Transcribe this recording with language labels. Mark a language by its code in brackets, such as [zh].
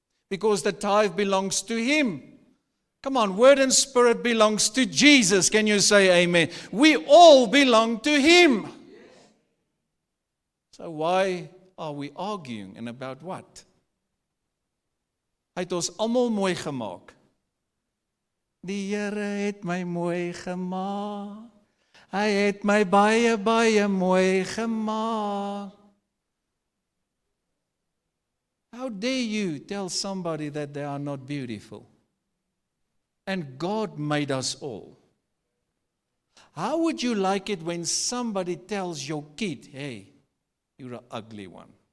[en] Because the tithe belongs to Him. Come on, word and spirit belongs to Jesus. Can you say amen? We all belong to Him. So why are we arguing, and about what? [af] Hy het ons almal mooi gemaak. Die Here het my mooi gemaak. Hy het my baie, baie mooi gemaak. [en] How dare you tell somebody that they are not beautiful? And God made us all. How would you like it when somebody tells your kid, hey, you're an ugly one?